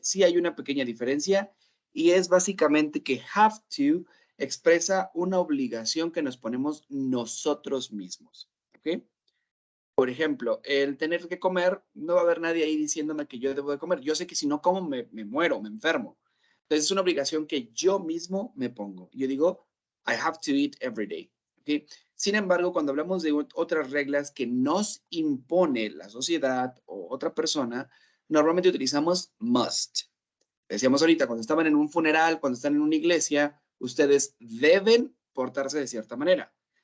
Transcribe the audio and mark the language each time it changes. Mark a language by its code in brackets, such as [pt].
[es] Sí hay una pequeña diferencia y es básicamente que have to expresa una obligación que nos ponemos nosotros mismos. ¿Ok? Por ejemplo, el tener que comer, no va a haber nadie ahí diciéndome que yo debo de comer. Yo sé que si no como me muero, me enfermo. Entonces es una obligación que yo mismo me pongo. Yo digo, [en] I have to eat every day. ¿Okay? [es] Sin embargo, cuando hablamos de otras reglas que nos impone la sociedad o otra persona, normalmente utilizamos must. Decíamos ahorita, cuando estaban en un funeral, cuando están en una iglesia, ustedes deben portarse de cierta manera.